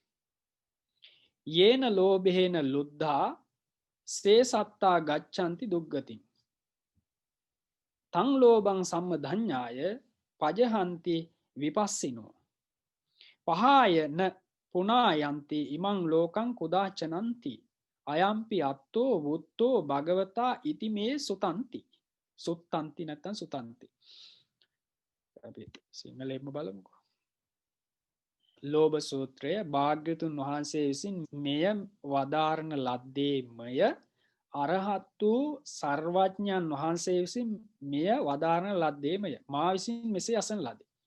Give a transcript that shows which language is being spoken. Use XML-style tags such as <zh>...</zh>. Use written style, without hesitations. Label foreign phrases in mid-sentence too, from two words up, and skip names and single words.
<pi>යේන ලෝභේන ලුද්ධා සේ සත්තා ගච්ඡanti දුග්ගතින් තං ලෝභං සම්මධඤ්ඤාය පජහන්ති විපස්සිනෝ පහාය න පුනායන්ති ඉමං ලෝකං කුදාචනන්ති අයම්පි අත්තෝ වුත්තෝ භගවතා ඉති මේ සුතන්ති සුත්තන්ති නැත්තම් සුතන්ති.</pi> <si>අපි සිංහලෙන්ම බලමුකෝ. ලෝභ සූත්‍රය භාග්‍යතුන් වහන්සේ විසින් මෙය වදාරන ලද්දේමය අරහත් වූ සර්වඥයන් වහන්සේ විසින් මෙය වදාරන ලද්දේමය මා විසින් මෙසේ අසන ලදේ.</si>